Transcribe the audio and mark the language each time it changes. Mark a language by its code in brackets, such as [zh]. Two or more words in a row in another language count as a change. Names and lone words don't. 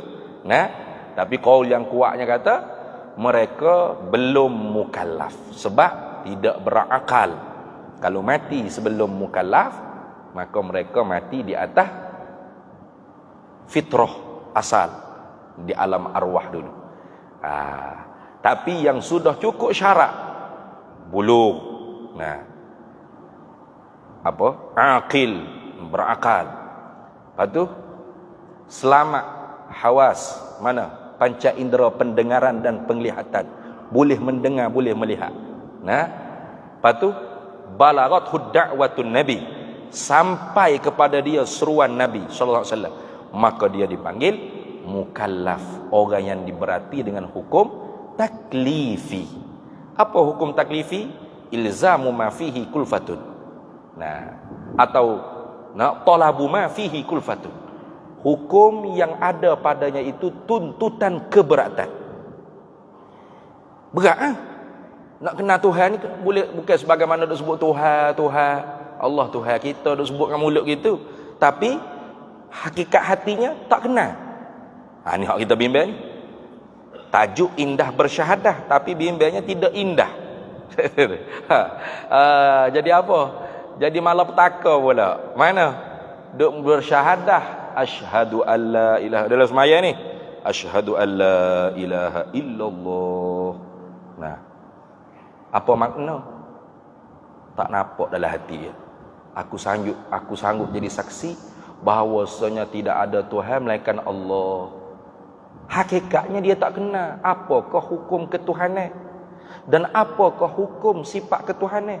[ms] Tapi qaul yang kuatnya kata mereka belum mukallaf sebab tidak berakal. Kalau mati sebelum mukallaf, maka mereka mati di atas fitrah asal, di alam arwah dulu. Tapi yang sudah cukup syarat, bulugh, aqil, berakal. Lepas tu selamat hawas, mana? Panca indera pendengaran dan penglihatan, boleh mendengar, boleh melihat. Lepas tu [ar] balaghathu da'watun nabi, [ms] sampai kepada dia seruan Nabi [ar] sallallahu alaihi wasallam, [ms] maka dia dipanggil mukallaf, orang yang diberati dengan hukum taklifi. Apa hukum taklifi? [ar] Ilzamu ma fihi kulfatun. Atau talabu ma fihi kulfatun. [ms] Hukum yang ada padanya itu tuntutan keberatan. Berat. Nak kenal Tuhan ni boleh, bukan sebagaimana duk sebut Tuhan, Allah Tuhan kita duk sebut dengan mulut gitu, tapi hakikat hatinya tak kenal. Ni hak kita bimbang ni. Tajuk indah bersyahadah, tapi bimbangnya tidak indah. Jadi apa? Jadi malapetaka pula. Mana? Duk bersyahadah, [ar] asyhadu alla ilaha, [ms] dalam semaya ni, [ar] asyhadu alla ilaha illallah. [ms] Apa makna? Tak nampak dalam hati dia. Aku sanggup jadi saksi bahawasanya tidak ada Tuhan melainkan Allah. Hakikatnya dia tak kenal apakah hukum ketuhanan dan apakah hukum sifat ketuhanan.